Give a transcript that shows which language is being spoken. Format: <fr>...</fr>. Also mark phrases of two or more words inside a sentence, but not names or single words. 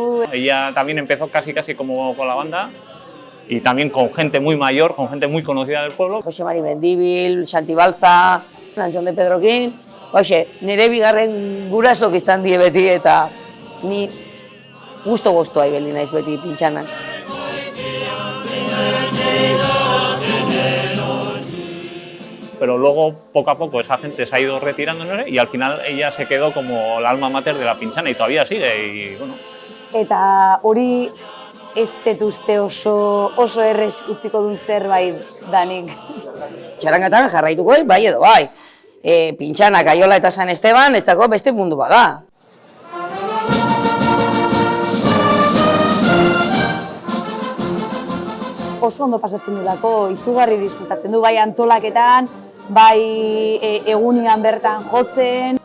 <es>Ella también empezó casi como con la banda y también con gente muy mayor, con gente muy conocida del pueblo. Jose Mari Mendibil, Santi Balza, Antxon de Pedrokin.</es> <eu>Hoxe, nire bigarren gurasok izan die beti eta ni gusto ibili naiz beti pintxanan.</eu> <es>Pero luego, poco a poco, esa gente se ha ido retirando, ¿no? Y al final ella se quedó como la alma mater de la pintxana y todavía sigue. Y, bueno.</es> <eu>Eta hori ez dut uste oso errez utziko duen zerbait danik. Txarangatan jarraituko bai edo bai. Pintxana, Kaiola eta San Esteban, etzako beste mundu bada. Oso ondo pasatzen dulako, izugarri disfrutatzen du, bai antolaketan, bai egunian bertan jotzen.</eu>